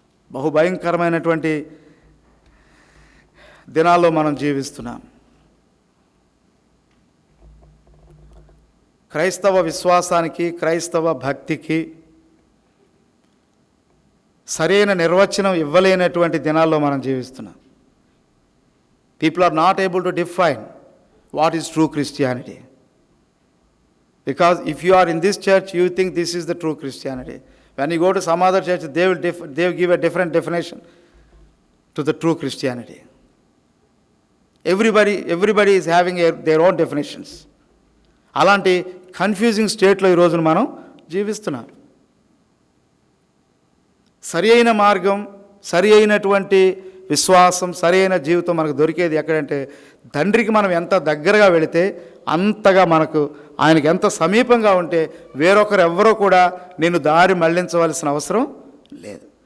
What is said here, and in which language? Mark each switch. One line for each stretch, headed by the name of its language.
Telugu: బహుభయంకరమైనటువంటి దినాల్లో మనం జీవిస్తున్నాం. క్రైస్తవ విశ్వాసానికి, క్రైస్తవ భక్తికి సరైన నిర్వచనం ఇవ్వలేనటువంటి దినాల్లో మనం జీవిస్తున్నాం.
English: People are not able to define what is true Christianity. Because if you are in this church, you think this is the true Christianity. When you go to some other church, they will give a different definition to the true Christianity. Everybody is having their own definitions.
Telugu: అలాంటి confusing స్టేట్లో ఈ రోజున మనం జీవిస్తున్నాం. సరి అయిన మార్గం, సరి అయినటువంటి విశ్వాసం, సరి అయిన జీవితం మనకు దొరికేది ఎక్కడంటే తండ్రికి మనం ఎంత దగ్గరగా వెళితే అంతగా మనకు ఆయనకి ఎంత సమీపంగా ఉంటే వేరొకరు ఎవ్వరూ కూడా నిన్ను దారి మళ్లించవలసిన అవసరం లేదు.